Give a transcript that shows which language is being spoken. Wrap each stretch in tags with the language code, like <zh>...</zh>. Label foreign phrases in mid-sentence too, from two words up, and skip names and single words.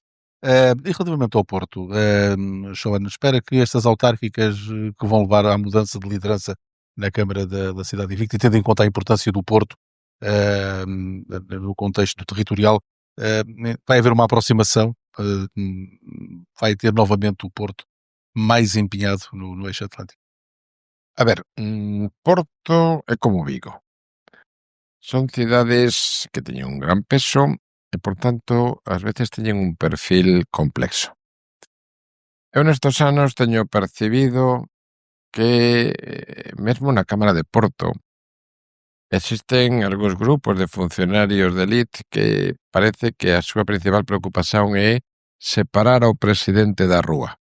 <pt>E relativamente ao Porto, Joana, espera que estas autárquicas que vão levar à mudança de liderança na Câmara da Cidade Invicta, e tendo em conta a importância do Porto no contexto territorial, vai haver uma aproximação, vai ter novamente o Porto mais empenhado no eixo Atlântico.</pt> <gl>A ver, Porto é como Vigo. Son cidades que teñen un gran peso e, por tanto, ás veces teñen un perfil complexo. Eu nestes anos teño percibido que mesmo na Cámara de Porto existen algúns grupos de funcionarios de elite que parece que a súa principal preocupación é separar ao presidente da rúa.</gl>